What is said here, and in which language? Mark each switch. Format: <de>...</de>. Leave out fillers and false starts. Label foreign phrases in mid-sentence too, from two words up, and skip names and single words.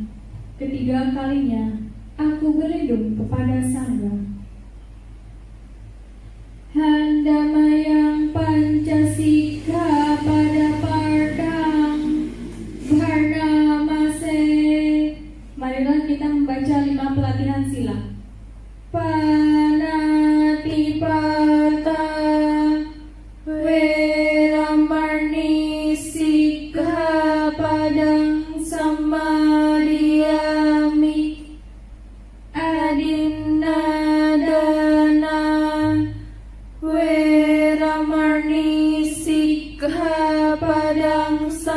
<id>Ketiga kalinya, aku berlindung kepada Sangha.</id> <pi>Handamayang Pancasila pada Pardang Bharnamase.</pi> <id>Marilah kita membaca 5 pelatihan sila.</id> <pi>Panatipata Weramani Sikkhapadang Samadhiyami Adinadana Weramani Sikkhapadang</pi>